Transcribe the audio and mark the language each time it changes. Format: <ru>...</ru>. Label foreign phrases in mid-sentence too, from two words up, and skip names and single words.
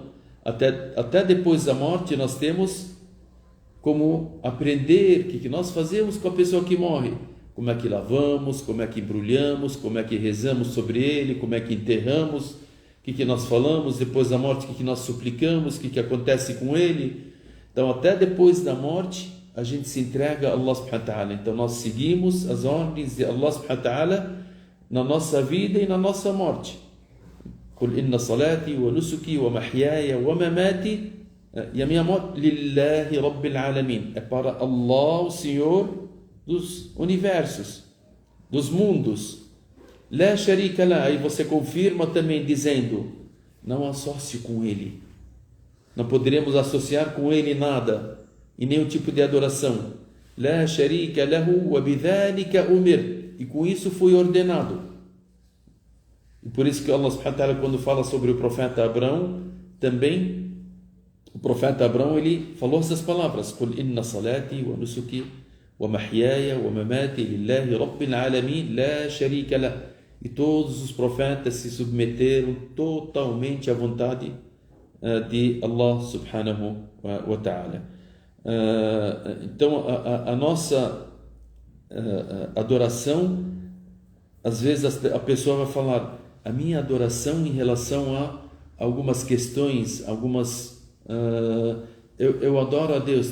<pt>Até depois da morte nós temos como aprender o que nós fazemos com a pessoa que morre. Como é que lavamos, como é que embrulhamos, como é que rezamos sobre ele, como é que enterramos, o que nós falamos depois da morte, o que nós suplicamos, o que acontece com ele. Então até depois da morte a gente se entrega a</pt> <ar>الله سبحانه وتعالى.</ar> <pt>Então nós seguimos as ordens de</pt> <ar>الله سبحانه وتعالى</ar> <pt>na nossa vida e na nossa morte.</pt> <ar>قل إن صلاتي ونسكي ومحياي ومماتي,</ar> <pt>e a minha morte,</pt> <ar>لله رب العالمين,</ar> <pt>é para Allah, o Senhor dos universos, dos mundos.</pt> <ar>لا شريك له,</ar> <pt>aí você confirma também dizendo, não associe com ele, não poderemos associar com ele nada, e nenhum tipo de adoração.</pt> <ar>لا شريك له وبذلك أمرت,</ar> <pt>e com isso foi ordenado. E por isso que</pt> <ar>الله سبحانه وتعالى,</ar> <pt>quando fala sobre o profeta Abraão, também o profeta Abraão ele falou essas palavras,</pt> <ar>قل إن صلاتي ونسكي ومحياي ومماتي لله رب العالمين لا شريك له.</ar> <pt>E todos os profetas se submeteram totalmente à vontade de</pt> <ar>الله سبحانه وتعالى.</ar> <pt>Então a nossa adoração, às vezes a pessoa vai falar, a minha adoração em relação a algumas questões, eu adoro a Deus.</pt>